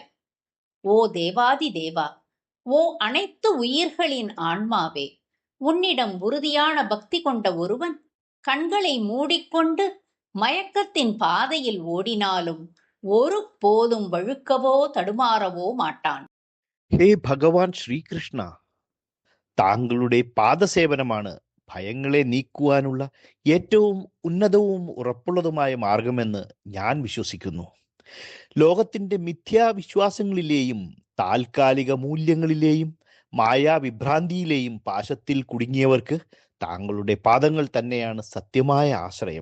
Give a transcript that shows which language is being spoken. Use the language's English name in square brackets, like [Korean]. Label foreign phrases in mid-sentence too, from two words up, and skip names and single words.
[Tamil] ஓ தேவாதி தேவா, ஓ அனைத்து உயிர்களின் ஆன்மாவே, உன்னிடம் உறுதியான பக்தி கொண்ட ஒருவன் கண்களை மூடிக்கொண்டு மயக்கத்தின் பாதையில் ஓடினாலும் ஒரு போதும் வழுக்கவோ தடுமாறவோ மாட்டான். [Malayalam] ഹേ ഭഗവാൻ ശ്രീകൃഷ്ണ, താങ്കളുടെ പാദസേവനമാണ് ഭയങ്ങളെ നീക്കുവാനുള്ള ഏറ്റവും ഉന്നതവും ഉറപ്പുള്ളതുമായ മാർഗമെന്ന് ഞാൻ വിശ്വസിക്കുന്നു. ലോകത്തിന്റെ മിഥ്യാവിശ്വാസങ്ങളിലെയും താൽക്കാലിക മൂല്യങ്ങളിലെയും മായാവിഭ്രാന്തിയിലെയും പാശത്തിൽ കുടുങ്ങിയവർക്ക് താങ്കളുടെ പാദങ്ങൾ തന്നെയാണ് സത്യമായ ആശ്രയം.